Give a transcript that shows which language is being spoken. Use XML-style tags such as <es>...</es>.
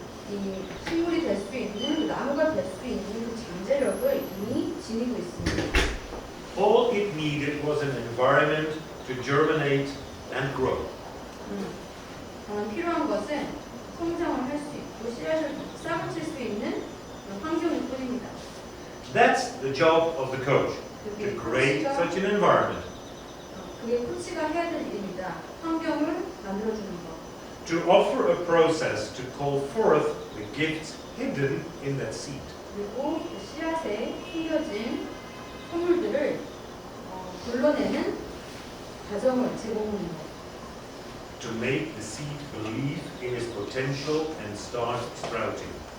<ko>이 식물이 될 수 있는, 나무가 될 수 있는 그 잠재력을 이미 지니고 있습니다.</ko> <en>All it needed was an environment to germinate and grow.</en> <ko>다만 필요한 것은 성장을 할 수 있고 씨앗을 싹을 칠 수 있는 환경일 뿐입니다.</ko> <en>That's the job of the coach, to create such an environment.</en> <ko>그게 코치가 해야 될 일입니다. 환경을 만들어주는 것.</ko> <en>To offer a process to call forth the gifts hidden in that seed.</en> <ko>그리고 그 씨앗에 숨겨진 선물들을 불러내는 과정을 제공하는 것.</ko> <en>To make the seed believe in its potential and start sprouting.</en>